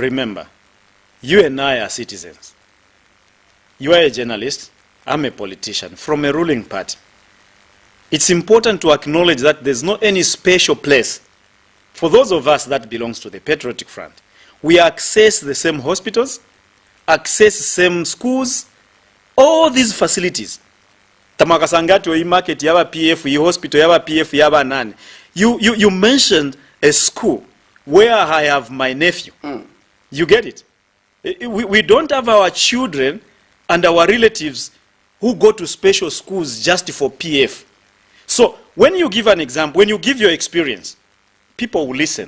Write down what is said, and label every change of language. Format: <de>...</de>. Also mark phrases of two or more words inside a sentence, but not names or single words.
<en>Remember, you and I are citizens. You are a journalist, I'm a politician from a ruling party. It's important to acknowledge that there's not any special place for those of us that belongs to the Patriotic Front. We access the same hospitals, access the same schools, all these facilities.</en> <bem>Tamakasangati wa market yaba PF, yi hospital yaba PF yaba nani.</bem> <en>You mentioned a school where I have my nephew. You get it? We don't have our children and our relatives who go to special schools just for PF. So when you give an example, when you give your experience, people will listen.</en>